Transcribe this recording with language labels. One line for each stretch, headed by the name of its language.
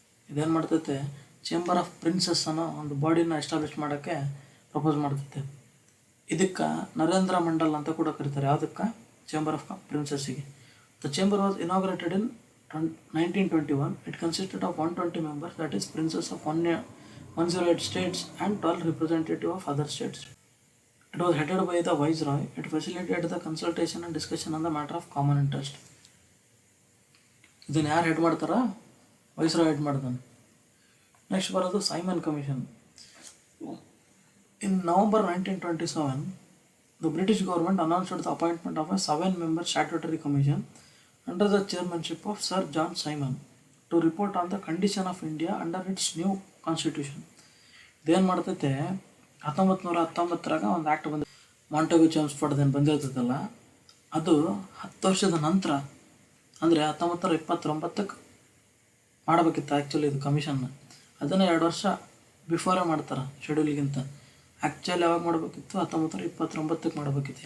Kannada: ಇದೇನು ಮಾಡ್ತೈತೆ, chamber of princess ಅನ್ನೋ ಒಂದು ಬಾಡಿನ ಎಸ್ಟಾಬ್ಲಿಷ್ ಮಾಡೋಕ್ಕೆ ಪ್ರಪೋಸ್ ಮಾಡ್ತೈತೆ. ಇದಕ್ಕೆ ನರೇಂದ್ರ ಮಂಡಲ್ ಅಂತ ಕೂಡ ಕರೀತಾರೆ. ಯಾವುದಕ್ಕೆ, chamber of ಪ್ರಿನ್ಸಸ್ಸಿಗೆ.
English: The chamber was inaugurated in 1921. It consisted of 120 members, that is princes of 108 states and 12 representatives of other states. It was headed by the Viceroy. It facilitated the consultation and discussion on the matter of common interest.
Kannada: ಇದನ್ನು ಯಾರು head ಮಾಡ್ತಾರ, viceroy head ಮಾಡ್ತಾನೆ. Next ಬರೋದು Simon commission.
English: In November 1927, the British government announced the appointment of a 7-member statutory commission under the chairmanship of Sir John Simon to report on the condition of India under its new constitution.
Kannada: ಇದೇನು ಮಾಡ್ತೈತೆ, 1919ರಾಗ ಒಂದು act ಬಂದ, ಮಾಂಟೆಗ್ಯೂ ಚೇಮ್ಸ್ಫೋರ್ಡ್ ಏನು ಬಂದಿರ್ತೈತಲ್ಲ, ಅದು 10 ವರ್ಷದ ನಂತರ ಅಂದರೆ 1929ಕ್ಕೆ ಮಾಡಬೇಕಿತ್ತು actually ಇದು ಕಮಿಷನ್ನ. ಅದನ್ನು 2 ವರ್ಷ ಬಿಫೋರೇ ಮಾಡ್ತಾರೆ ಶೆಡ್ಯೂಲ್ಗಿಂತ. ಆ್ಯಕ್ಚುಲಿ ಯಾವಾಗ ಮಾಡಬೇಕಿತ್ತು, 1929ಕ್ಕೆ ಮಾಡಬೇಕಿತ್ತು.